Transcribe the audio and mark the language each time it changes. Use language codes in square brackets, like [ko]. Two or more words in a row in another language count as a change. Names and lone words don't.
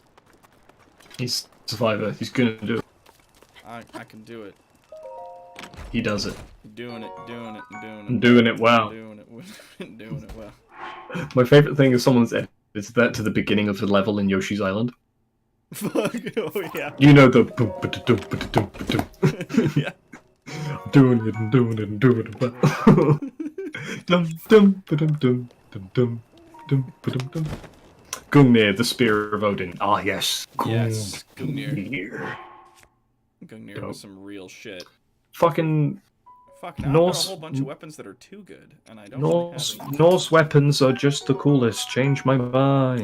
[en] He's a survivor. He's gonna do it. I can do it. He does it. Doing it, doing it, doing it. I'm doing it well. Doing it, doing it well. My favorite thing is someone's edited that to the beginning of the level in Yoshi's Island. Fuck, oh yeah. You know the boom, ba-da-dum, ba-da-dum, ba-dum. Yeah. Doing it and doing it and doing it well. Dum dum ba-dum dum dum dum dum ba-dum dum. Gungnir, the Spear of Odin. Ah yes. Yes, Gungnir. Gungnir. Gungnir was some real shit. Fucking Fuck, now Norse- I've got a whole bunch of weapons that are too good, and I don't really have any. Norse weapons are just the coolest. Change my mind.